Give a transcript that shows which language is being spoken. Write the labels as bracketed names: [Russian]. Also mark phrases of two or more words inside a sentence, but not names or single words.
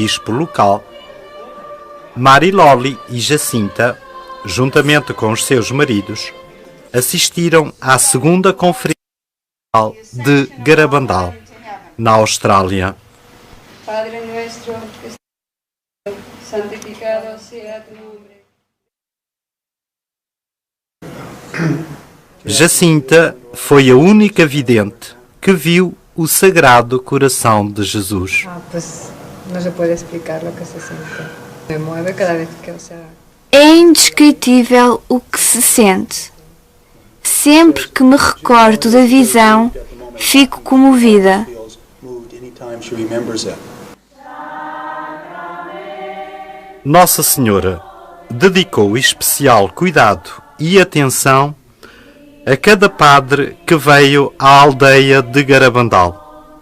[Portuguese] bispo local, Mariloli e Jacinta, juntamente com os seus maridos, assistiram à segunda conferência de Garabandal, na Austrália. [Spanish] Padre nuestro, que santificado sea tu nombre. [Portuguese] Jacinta foi a única vidente que viu o Sagrado Coração de Jesus. [Spanish] Pues no se puede explicar lo que se siente. Me mueve cada vez que, [Portuguese] É indescritível o que se sente. sempre que me recordo da visão, fico comovida. Nossa Senhora dedicou especial cuidado e atenção a cada padre que veio à aldeia de Garabandal.